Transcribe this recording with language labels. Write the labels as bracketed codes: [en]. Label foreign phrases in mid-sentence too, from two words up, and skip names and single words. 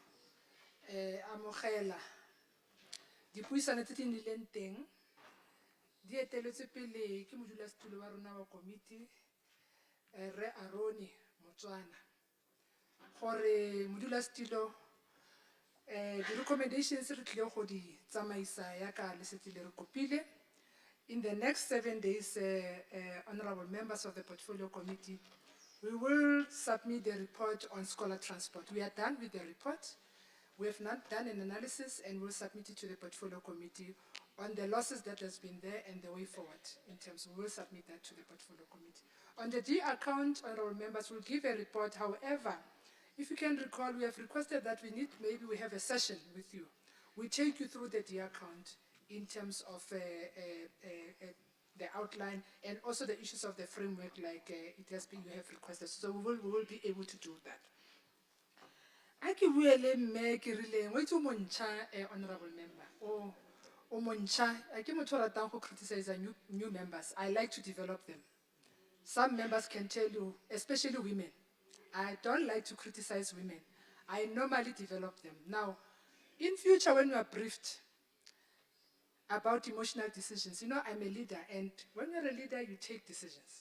[tn] amogela dipuisano tse di nnileng teng di eteletswe pele ke modulasetulo wa rona wa komiti Re Aroni Motswana gore modulasetulo di-recommendations re tlile go di tsamaisa yaka le setse le re kopile. [en] In the next 7 days, honorable members of the Portfolio Committee, we will submit the report on scholar transport. We are done with the report. We have not done an analysis and we'll submit it to the Portfolio Committee on the losses that has been there and the way forward in terms of, we'll submit that to the Portfolio Committee. On the D account, honorable members will give a report. However, if you can recall, we have requested that maybe we have a session with you. We take you through the D account in terms of the outline and also the issues of the framework like you have requested. So we will be able to do that. [tn] Aki buele mme ke rileng wa itse o montšha [en] honorable member [tn] o montšha a ke motho o ratang go [en] criticize new members. I like to develop them. Some members can tell you, especially women, I don't like to criticize women. I normally develop them. Now, in future when you are briefed about emotional decisions, you know I'm a leader, and when you're a leader, you take decisions.